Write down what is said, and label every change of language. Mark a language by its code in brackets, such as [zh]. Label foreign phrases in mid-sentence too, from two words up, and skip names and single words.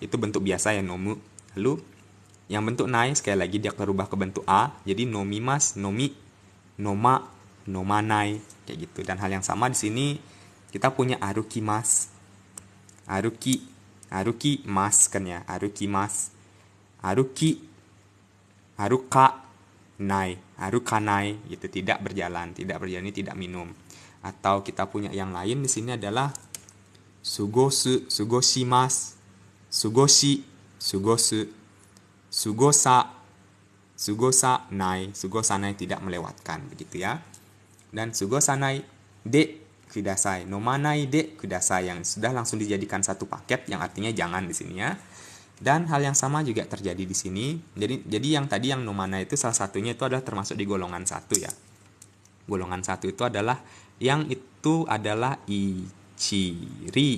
[id] Itu bentuk biasa ya nomu. Lalu yang bentuk nai sekali lagi dia berubah ke bentuk a, jadi [ja] のみます、のみ、のま、のまない [id] kayak gitu. Dan hal yang sama di sini kita punya [ja] あるきます、あるきます [id] kan ya, [ja] あるきます、あるき、あるかない、あるかない [id] gitu, tidak berjalan ini tidak minum. Atau kita punya yang lain di sini adalah [ja] すごす、すごします、すごし、すごす、すごさ、すごさない [id] tidak melewatkan begitu ya. Dan [ja] すごさないでください、のまないでください [id] yang sudah langsung dijadikan satu paket yang artinya jangan di sini ya. Dan hal yang sama juga terjadi di sini. Jadi yang tadi yang nomanai itu salah satunya itu adalah termasuk di golongan 1 ya. Golongan 1 itu adalah yang itu adalah ichiri.